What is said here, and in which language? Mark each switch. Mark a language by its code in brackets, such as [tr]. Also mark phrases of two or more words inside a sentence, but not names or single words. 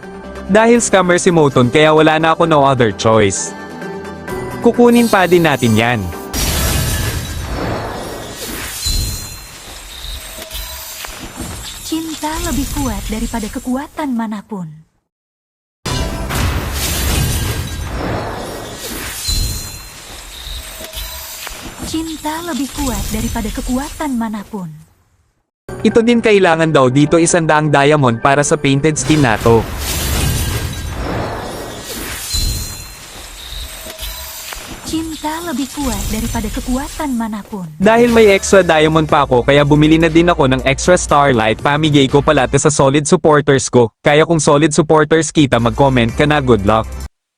[tl] Dahil scammer si Moton kaya wala na ako [en] no other choice. [tl] Kukunin pa din natin yan. [id] Cinta lebih kuat daripada kekuatan manapun. Cinta lebih kuat daripada kekuatan manapun. [tl] Ito din kailangan daw dito 100 diamond para sa painted skin na to. [id] Cinta lebih kuat daripada kekuatan manapun. [tl] Dahil may [en] extra diamond [tl] pa ako kaya bumili na din ako ng extra Starlight pamigay ko pala to sa [en] solid supporters [tl] ko. Kaya kung [en] solid supporters [tl] kita mag-comment ka na [en] good luck.